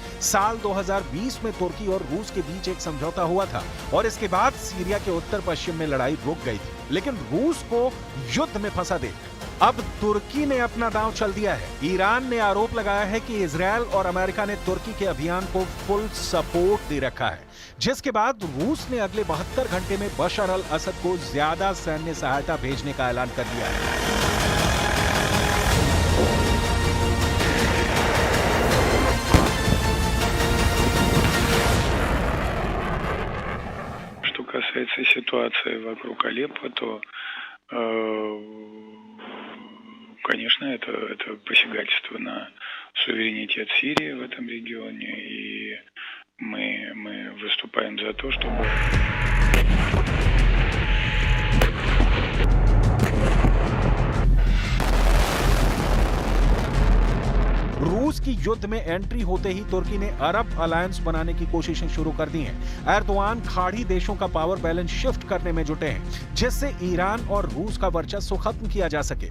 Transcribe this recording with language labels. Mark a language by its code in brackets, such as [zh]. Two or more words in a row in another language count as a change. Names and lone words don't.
[hi] साल 2020 में तुर्की और रूस के बीच एक समझौता हुआ था और इसके बाद सीरिया के उत्तर पश्चिम में लड़ाई रुक गई थी, लेकिन रूस को युद्ध में फंसा दे अब तुर्की ने अपना दांव चल दिया है। ईरान ने आरोप लगाया है कि इजरायल और अमेरिका ने तुर्की के अभियान को [en] full support [hi] दे रखा है, जिसके बाद रूस ने अगले 72 घंटे में बशर अल असद को ज्यादा सैन्य सहायता भेजने का ऐलान कर दिया है। [ru] Что касается ситуации вокруг Алеппо, то, конечно, это посягательство на суверенитет Сирии в этом регионе, и мы выступаем за то, чтобы... [hi] रूस की युद्ध में एंट्री होते ही तुर्की ने अरब अलायंस बनाने की कोशिशें शुरू कर दी हैं। एर्दोआन खाड़ी देशों का [en] power balance shift [hi] करने में जुटे हैं, जिससे ईरान और रूस का वर्चस्व खत्म किया जा सके।